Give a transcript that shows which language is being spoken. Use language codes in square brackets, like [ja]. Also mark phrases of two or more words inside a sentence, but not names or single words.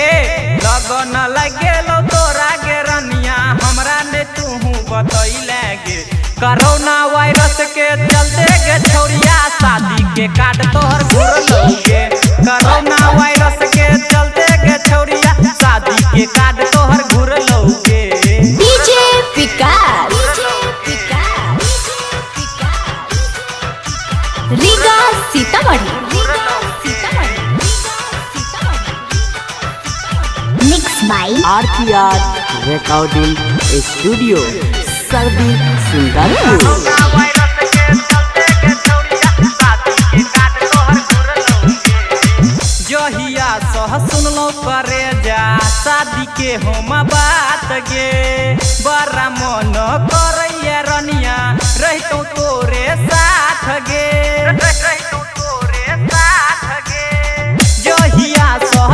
[mai] लगन लग गेलो तोरा गे रनिया हमरा ने तूहू बतैले गे [en] corona virus [mai] के चलते गे छोरिया शादी के कार्ड तोहर घुरलो गे [en] corona virus [mai] के चलते गे छोरिया शादी के कार्ड तोहर घुरलो गे [en] DJ Vikas Riga Sitamarhi Mixed by RPR Recording Studio Sundarpur [mai] जहिया सह सुनलो करे जा शादी के हम बात गे बड़ा मन करैया रनिया रहितो तोरे साथ गे जहिया सह